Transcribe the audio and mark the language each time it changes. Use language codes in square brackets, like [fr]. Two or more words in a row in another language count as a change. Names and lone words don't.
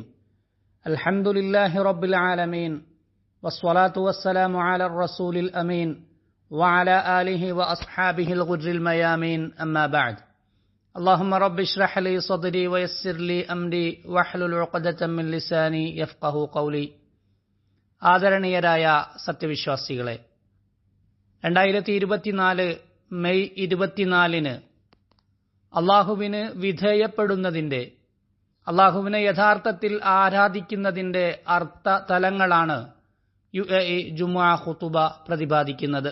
[ar] الحمد لله رب العالمين والصلاة والسلام على الرسول الأمين وعلى آله وأصحابه الغر الميامين. أما بعد. اللهم رب اشرح لي صدري ويسر لي أمري واحلل عقدة من لساني يفقه قولي. [ml] ആദരണീയരായ സത്യവിശ്വാസികളെ, 2024 മെയ് 24 അള്ളാഹുവിന് വിധേയപ്പെടുന്നതിൻ്റെ, അള്ളാഹുവിനെ യഥാർത്ഥത്തിൽ ആരാധിക്കുന്നതിൻ്റെ അർത്ഥ തലങ്ങളാണ് UAE ജുമുഅ ഖുതുബ പ്രതിപാദിക്കുന്നത്.